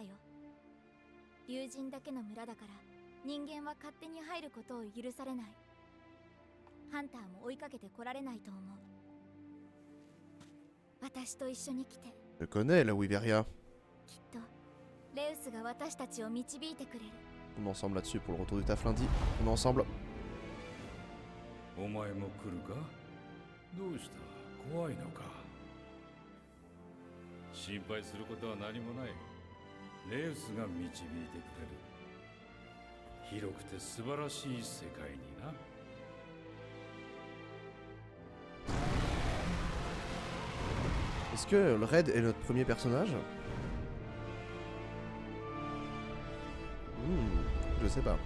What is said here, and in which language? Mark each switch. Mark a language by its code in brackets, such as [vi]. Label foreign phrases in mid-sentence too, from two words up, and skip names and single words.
[ja] 竜神だけの村だから人間は勝手に入ることを許されない。ハンターも追いかけて来られないと思う。私と一緒に来て。 [fr] Je connais la Wyveria. [ja] きっとレウスが私たちを導いてくれる。 [fr] On est ensemble là-dessus pour le retour du taf lundi. On est ensemble. [ja] お前も来るか？どうした？怖いのか？心配することは何もない。レウスが導いてくれる。広くて素晴らしい世界にな。 [fr] Est-ce que le Red est notre premier personnage? Je sais pas.